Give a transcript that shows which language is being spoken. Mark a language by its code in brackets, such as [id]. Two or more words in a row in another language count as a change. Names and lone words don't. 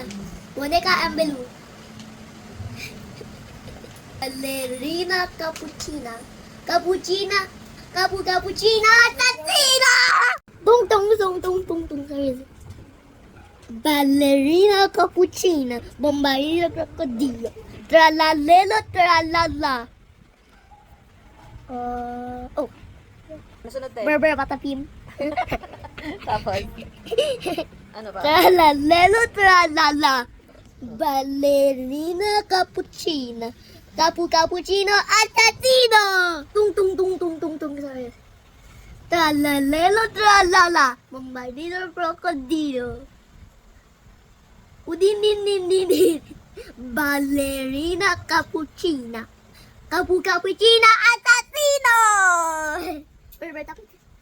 [tl] Boneka ambelu. Ballerina cappuccina. Cappuccina. Cappuccina assassina. Tung tung tung tung tung tung. Ballerina cappuccina. Bombarino crocodilo. Tralalelo tralala. Oh. Nasunod tayo. Berber patapim. Tapos, ano ba? Tralalelo tralala. Ballerina cappuccina. Cappuccino assassino. Tung tung tung tung tung tung. Sorry. Tralalelo tralala. Bombardino crocodilo. Udin din din din din. Ballerina cappuccina. Cappuccina assassino. Berber patapim.